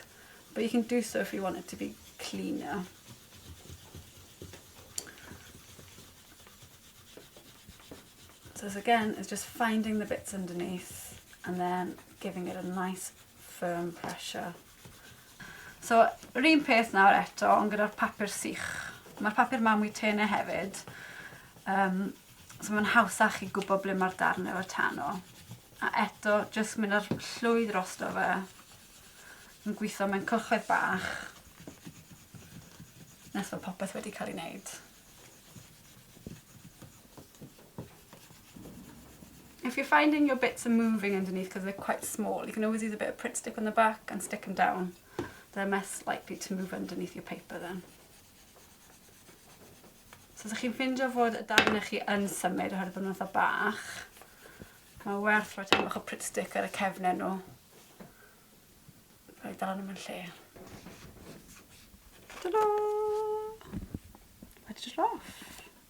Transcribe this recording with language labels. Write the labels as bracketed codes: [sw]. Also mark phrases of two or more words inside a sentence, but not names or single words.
[en] But you can do so if you want it to be cleaner. So this again is just finding the bits underneath and then giving it a nice firm pressure. [cy] So yr un peth nawr eto ond gyda'r papur sych. Mae'r papur ma'n mwy tenau hefyd. So mae'n hawsach I gwybod ble mae'r darn efo'r tano. A eto, jyst mynd ar llwy drosto fe. Yn gweithio mewn cylchoedd bach. Nes fod popeth wedi cael ei wneud. [en] If you're finding your bits are moving underneath because they're quite small, you can always use a bit of print stick on the back and stick them down. They're less likely to move underneath your paper then. [cy] So os ydych chi'n ffindio fod y darnau chi yn symud oherwydd bod nhw'n eitha bach, mae werth rhoi tam bach o [en] print stick [cy] ar y cefnau nhw. Rhaid dal nhw mewn lle. Ta-da! [en] Ready to draw off.